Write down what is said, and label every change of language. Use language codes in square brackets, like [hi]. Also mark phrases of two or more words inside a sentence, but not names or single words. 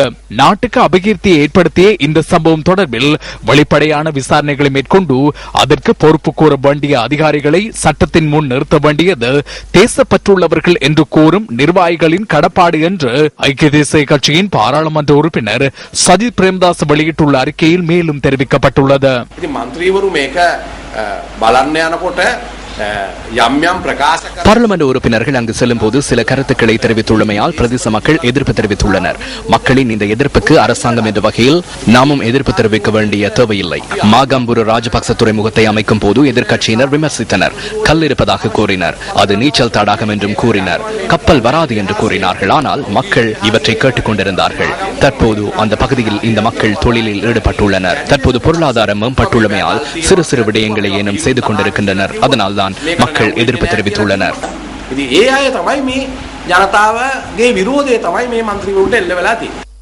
[ta] நாட்டுக்கு அபகீர்த்தியை ஏற்படுத்திய இந்த சம்பவம் தொடர்பில் வெளிப்படையான விசாரணைகளை மேற்கொண்டு அதற்கு பொறுப்பு கூற வேண்டிய அதிகாரிகளை சட்டத்தின் முன் நிறுத்த வேண்டியது தேசப்பற்றுள்ளவர்கள் என்று கூறும் நிர்வாகிகளின் கடப்பாடு என்று ஐக்கிய தேசிய கட்சியின் பாராளுமன்ற உறுப்பினர் சஜித் பிரேமதாஸ் வெளியிட்டுள்ள அறிக்கையில் மேலும் தெரிவிக்கப்பட்டுள்ளது. [si] මන්ත්‍රීවරු මේක බලන්න යනකොට [ta] பார்லிமெண்ட் உறுப்பினர்கள் அங்கு செல்லும் போது சில கருத்துக்களை தெரிவித்துள்ளமையால் பிரதேச மக்கள் எதிர்ப்பு தெரிவித்துள்ளனர். மக்களின் இந்த எதிர்ப்புக்கு அரசாங்கம் என்ற வகையில் நாமும் எதிர்ப்பு தெரிவிக்க வேண்டிய தேவையில்லை. மாகம்புரு ராஜபக்ச துறைமுகத்தை அமைக்கும் போது எதிர்க்கட்சியினர் விமர்சித்தனர். கல் இருப்பதாக கூறினர். அது நீச்சல் தடாகம் என்றும் கூறினர். கப்பல் வராது என்று கூறினார்கள். ஆனால் மக்கள் இவற்றை கேட்டுக் கொண்டிருந்தார்கள். தற்போது அந்த பகுதியில் இந்த மக்கள் தொழிலில் ஈடுபட்டுள்ளனர். தற்போது பொருளாதாரம் மேம்பட்டுள்ளமையால் சிறு சிறு விடயங்களை ஏனும் செய்து கொண்டிருக்கின்றனர். அதனால்தான் மக்கள் எதிர்ப்பு தெரிவித்துள்ளனர். [si] ඒ අය තමයි මේ ජනතාවගේ විරෝධය තමයි මේ മന്ത്രിවරුන්ට එල්ල වෙලා තියෙන්නේ.